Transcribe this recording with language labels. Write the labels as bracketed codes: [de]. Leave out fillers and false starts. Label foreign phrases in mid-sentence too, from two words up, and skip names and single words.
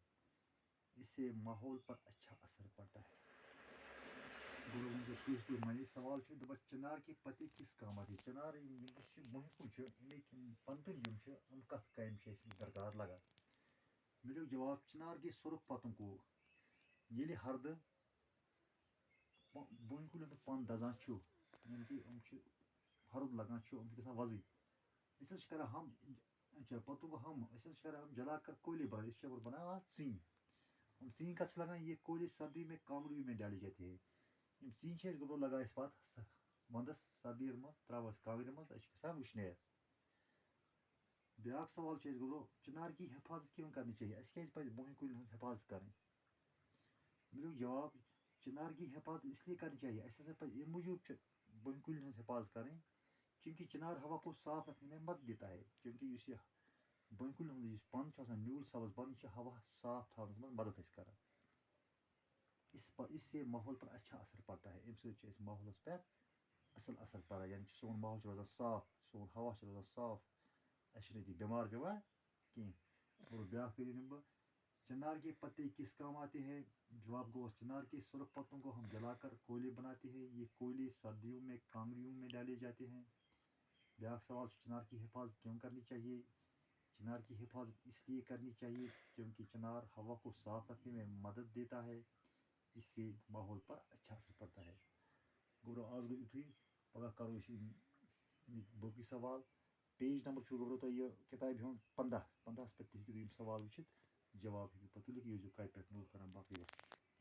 [hi] इससे माहौल पर अच्छा असर पड़ता है। मैंने सवाल चिनार के पत्ते किस काम आते। [ks] चिनार पतन कत काम दरकार लगा। [hi] मिलो जवाब, चिनार के सुर्ख पतों को [ks] ये हरद बोन कुल पन दजान यानी कि हरद लगान गसान वजन कर [hi] हम पतों को हम जला कर कोयले बना सीन। [ks] हम सीन कत लगान, [hi] ये कोयले सर्दी में कांगड़ियों में डाले जाते हैं। [ks] यम सीन गोबरो लगा पे वंदस सर्दी मज त्रा कांगड़ मज गसान वुशनेर। ब्याक सवाल गोबरो, [hi] चिनार की हिफाजत क्यों करनी चाहिए। [ks] बोन कुल हिफाजत करें। [hi] मिलो जवाब, चिनार की हिफाजत इसलिए करनी चाहिए, [ks] अम मूजूब बोन कुल [hi] हिफाजत करें क्योंकि चिनार हवा को साफ रखने में मदद देता है। [ks] क्योंकि बोन कुल पन न्यूल सब्ज पन हवा साफ थवन में मदद कर। [hi] इससे माहौल पर अच्छा असर पड़ता है। [ks] अम माहौल पे असल असर पड़ान, यानी सोन माहौल रोजान साफ, सोन हवा रोजान साफ, अभी बीमार पेवान कहें। और ब्याक तरीन बह, [hi] चिनार के पत्ते किस काम आते हैं। जवाब गो, चिनार के सुर्ख पत्तों को हम जलाकर कोयले बनाते हैं। ये कोयले सर्दियों में कांगड़ियों में डाले जाते हैं। ब्याक सवाल, चिनार की हिफाजत क्यों करनी चाहिए। चिनार की हिफाजत इसलिए करनी चाहिए क्योंकि चिनार हवा को साफ रखने में मदद देता है। इससे माहौल पर अच्छा असर पड़ता है। [ks] गोबरो आज गो युथुई, पगह करो बाकी सवाल। पेज नंबर गोबरो तो यह किताब हूँ 15 पे सवाल वुचित जवाब पे तुलिक कापि पे नोट कर बाकी।